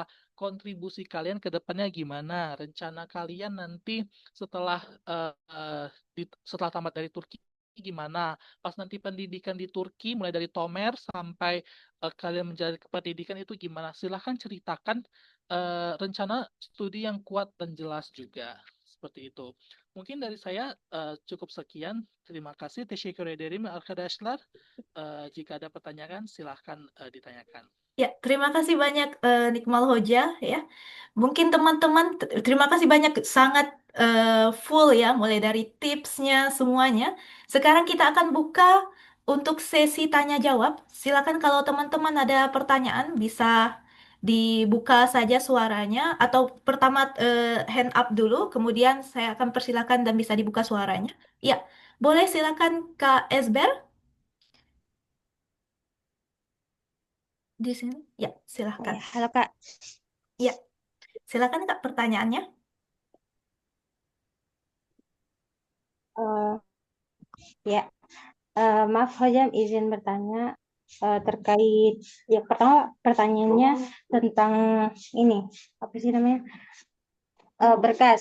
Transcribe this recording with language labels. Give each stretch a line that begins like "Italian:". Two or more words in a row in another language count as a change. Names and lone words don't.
Indonesian: Kontribusi kalian ke depannya gimana? Rencana kalian nanti setelah setelah tamat dari Turki gimana? Pas nanti pendidikan di Turki mulai dari Tomer sampai kalian menjalani pendidikan itu gimana? Silahkan ceritakan rencana studi yang kuat dan jelas juga. Seperti itu. Mungkin dari saya cukup sekian. Terima kasih.
Turkish: Teşekkür ederim arkadaşlar.
Indonesian: Jika ada pertanyaan, silahkan ditanyakan. Ya, terima kasih banyak Nikmal Hoja ya. Mungkin teman-teman terima kasih banyak, sangat full ya, mulai dari tipsnya semuanya. Sekarang kita akan buka untuk sesi tanya jawab. Silakan kalau teman-teman ada pertanyaan bisa dibuka saja suaranya, atau pertama
English: hand up
Indonesian: dulu, kemudian saya akan persilakan dan bisa dibuka suaranya. Ya, boleh silakan Kak Esber di sini. Ya, silakan. Ya, halo Kak. Ya, silakan Kak pertanyaannya. Eh, ya, maaf Hojam izin bertanya terkait ya pertama pertanyaannya tentang ini apa sih namanya berkas.